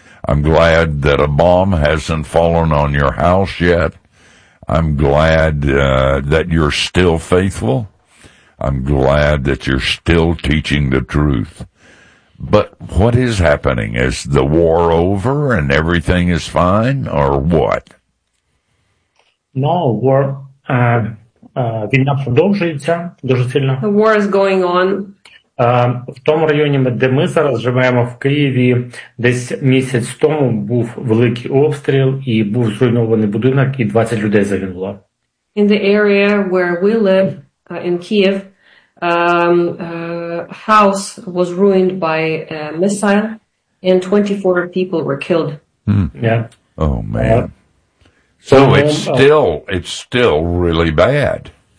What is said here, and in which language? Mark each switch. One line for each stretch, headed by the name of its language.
English: I'm glad that a bomb hasn't fallen on your house yet. I'm glad that you're still faithful. I'm glad that you're still teaching the truth. But what is happening? Is the war over and everything is fine, or what? No, war
Ukrainian: війна продовжується дуже сильно.
English: The war is going on.
Ukrainian: В тому районі, де ми зараз живемо, в Києві, десь місяць тому був великий обстріл і був зруйнований будинок, і 20 людей загинуло.
English: In the area where we live, in Kyiv, house was ruined by a missile and 24 people were killed. Mm. Yeah. Oh man. So it's still really bad.